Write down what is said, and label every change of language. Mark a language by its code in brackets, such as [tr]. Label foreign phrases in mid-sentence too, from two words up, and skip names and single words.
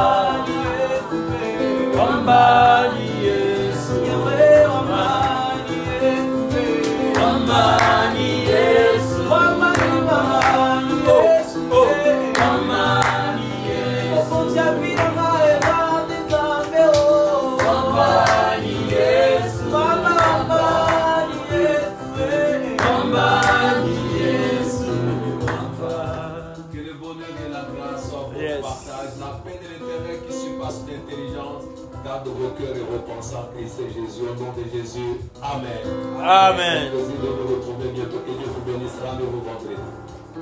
[sw] Wamba ni Yesu, Yahweh, wamba ni Yesu. Wamba ni Yesu, wamba ni Yesu, wamba ni Yesu. Oponja vira maeva nzambe o. Wamba ni Yesu, wamba ni Yesu. Wamba ni Yesu, wamba. [fr] Que le bonheur et la grâce soient votre partage. La paix de l'Éternel qui surpasse l'intelligence garde vos cœurs et vos pensées en Christ Jésus. Au nom de Jésus. Amen. Amen. C'est un plaisir de vous retrouver bientôt. Que Dieu vous bénisse. Rendez-vous vendredi.